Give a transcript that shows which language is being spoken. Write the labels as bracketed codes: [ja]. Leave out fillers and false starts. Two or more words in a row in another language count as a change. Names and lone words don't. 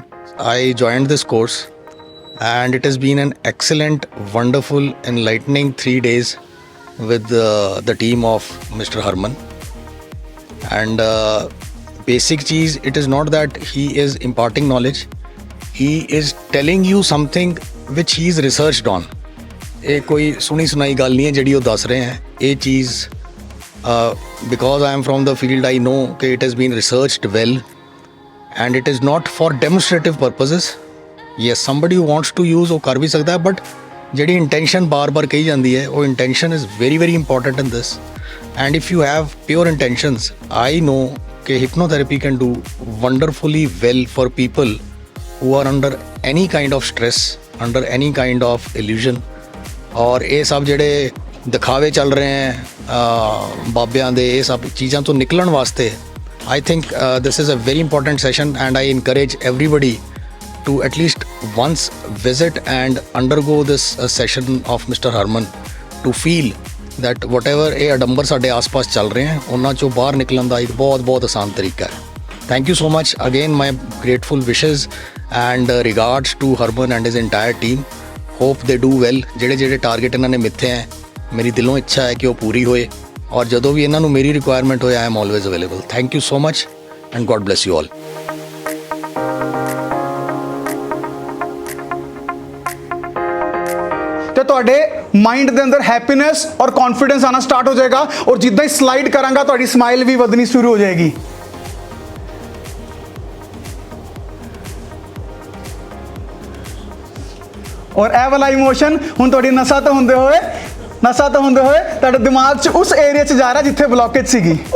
[en] I joined this course and it has been an excellent, wonderful, enlightening 3 days with the team of Mr. Harman. And basic cheese, it is not that he is imparting knowledge. He is telling you something which he is researched on. [pa] ਇਹ ਕੋਈ ਸੁਣੀ ਸੁਣਾਈ ਗੱਲ ਨਹੀਂ ਹੈ ਜਿਹੜੀ ਉਹ ਦੱਸ ਰਹੇ ਹੈ। ਇਹ ਚੀਜ਼ [en] because I am from the field, I know ਕਿ it has been researched well and it is not for demonstrative purposes. Yes, somebody who wants to use [pa] ਉਹ ਕਰ ਵੀ ਸਕਦਾ ਹੈ, [en] but [pa] ਜਿਹੜੀ ਇੰਟੈਂਸ਼ਨ ਬਾਰ-ਬਾਰ ਕਹੀ ਜਾਂਦੀ ਹੈ, ਉਹ ਇੰਟੈਂਸ਼ਨ [en] is very very important in this. And if you have pure intentions, I know ਕਿ hypnotherapy can do wonderfully well for people who are under any kind of stress, under any kind of illusion. [hi] और ये सब [pa] ਜਿਹੜੇ ਦਿਖਾਵੇ ਚੱਲ ਰਹੇ हैं ਬਾਬਿਆਂ ਦੇ, ਇਹ ਸਭ ਚੀਜ਼ਾਂ ਤੋਂ ਨਿਕਲਣ ਵਾਸਤੇ [en] I think this is a very important session and I encourage everybody to at least once visit and undergo this session of Mr. [pa] Harman [en] to feel that whatever [pa] ਇਹ ਅਡੰਬਰ ਸਾਡੇ ਆਸ-ਪਾਸ ਚੱਲ ਰਹੇ हैं ਉਹਨਾਂ ਚੋਂ ਬਾਹਰ ਨਿਕਲਣ ਦਾ ਇੱਕ ਬਹੁਤ ਆਸਾਨ ਤਰੀਕਾ ਹੈ। [en] Thank you so much. Again, my grateful wishes and regards to Harman and his entire team. Hope they do well. [pa] ਜਿਹੜੇ ਟਾਰਗੇਟ ਇਹਨਾਂ ਨੇ ਮਿੱਥੇ ਹੈ, ਮੇਰੀ ਦਿਲੋਂ ਇੱਛਾ ਹੈ ਕਿ ਉਹ ਪੂਰੀ ਹੋਏ, ਔਰ ਜਦੋਂ ਵੀ ਇਹਨਾਂ ਨੂੰ ਮੇਰੀ ਰਿਕੁਆਇਰਮੈਂਟ ਹੋਏ, [en] I am always available. Thank you so much and God bless you all. [pa] ਤੇ ਤੁਹਾਡੇ ਮਾਈਂਡ ਦੇ ਅੰਦਰ ਹੈਪੀਨੈਸ ਔਰ ਕੌਨਫੀਡੈਂਸ ਆਣਾ ਸਟਾਰਟ ਹੋ ਜਾਏਗਾ, ਔਰ ਜਿੱਦਾਂ ਹੀ ਸਲਾਈਡ ਕਰਾਂਗਾ ਤੁਹਾਡੀ ਸਮਾਈਲ ਵੀ ਵਧਣੀ ਸ਼ੁਰੂ ਹੋ ਜਾਏਗੀ। ਔਰ ਇਹ ਵਾਲਾ ਇਮੋਸ਼ਨ ਹੁਣ ਤੁਹਾਡੀ ਨਸਾਂ ਤੋਂ ਹੁੰਦੇ ਹੋਏ ਤੁਹਾਡੇ ਦਿਮਾਗ 'ਚ ਉਸ ਏਰੀਆ 'ਚ ਜਾ ਰਿਹਾ ਜਿੱਥੇ ਬਲੌਕੇਜ ਸੀਗੀ।